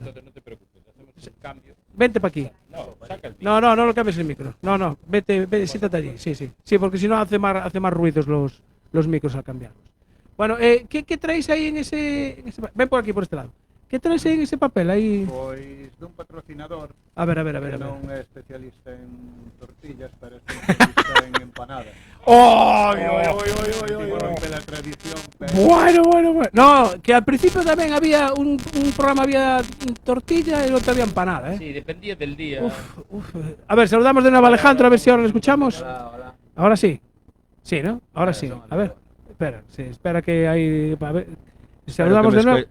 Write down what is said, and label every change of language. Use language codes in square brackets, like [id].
[es] Entonces no te preocupes, hacemos un cambio. Vente para aquí. No, saca el No, no lo cambies el micro. No, vete, siéntate allí. Sí, sí. Sí, porque si no hace más ruidos los micros al cambiarlos. Bueno, ¿qué traéis ahí en ese ven por aquí, por este lado. ¿Qué traes ahí en ese papel? Ahí. [gl] Pois dun patrocinador [es] A ver. [gl] que non é especialista en tortillas, pero é especialista en empanadas. [es] ¡Oy! Último rompe la tradición, pero Bueno. No, que al principio también había un programa, había tortilla y el otro había empanada, ¿eh? Sí, dependía del día. Uf. A ver, saludamos de nuevo a Alejandro, a ver si ahora lo escuchamos. Ahora sí. Sí, ¿no? Ahora sí. A ver, espera que hay... A ver. Saludamos de nuevo.